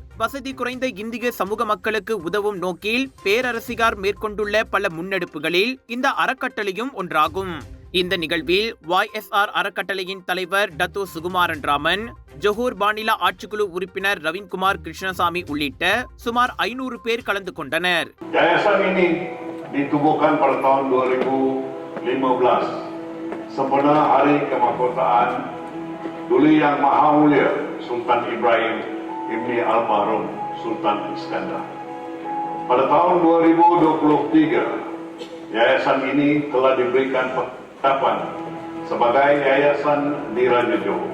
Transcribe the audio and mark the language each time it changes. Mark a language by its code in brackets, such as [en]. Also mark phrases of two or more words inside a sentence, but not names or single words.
[ta] வசதி குறைந்த இந்திய சமூக மக்களுக்கு உதவும் நோக்கில் பேரரசியார் மேற்கொண்டுள்ள பல முன்னெடுப்புகளில் இந்த அறக்கட்டளையும் ஒன்றாகும். இந்த நிகழ்வில் YSR அறக்கட்டளையின் தலைவர் டத்தோ சுகுமாரன் ராமன், ஜொஹூர் மாநில ஆட்சிக்குழு உறுப்பினர் ரவீன்குமார் கிருஷ்ணசாமி உள்ளிட்ட சுமார் 500 பேர் கலந்து கொண்டனர். [ms] Yayasan ini ditubuhkan pada tahun 2015 sempena Hari Kemakhotaan Duli Yang Maha Mulia Sultan Ibrahim Ibni Almarhum Sultan Iskandar. Pada tahun 2023, yayasan ini telah diberikan penetapan sebagai yayasan di Raja Johor.